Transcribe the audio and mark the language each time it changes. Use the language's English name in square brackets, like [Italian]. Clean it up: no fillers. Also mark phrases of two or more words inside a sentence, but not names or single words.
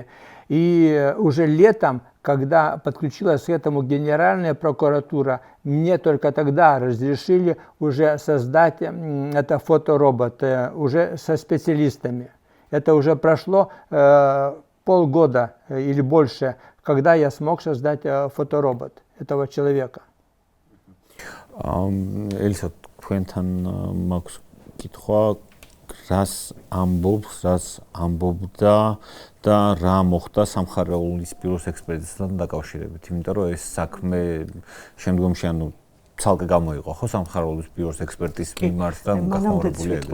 [Russian] И уже летом, когда подключилась к этому Генеральная прокуратура, мне только тогда разрешили уже создать это фоторобот уже со специалистами. Это уже прошло полгода или больше, когда я смог создать фоторобот этого человека. Эльса, [Georgian] თქვენთან მაქვს კითხვა, რას ამბობდა და რა მოხდა სამხარეულის ბიუროს ექსპერტიზასთან დაკავშირებით, იმიტომ რომ ეს საქმე შემდგომში ცალკე გამოიყო ხო სამხარეულის ბიუროს ექსპერტიზის მიმართ და გახმაურებული ეგ.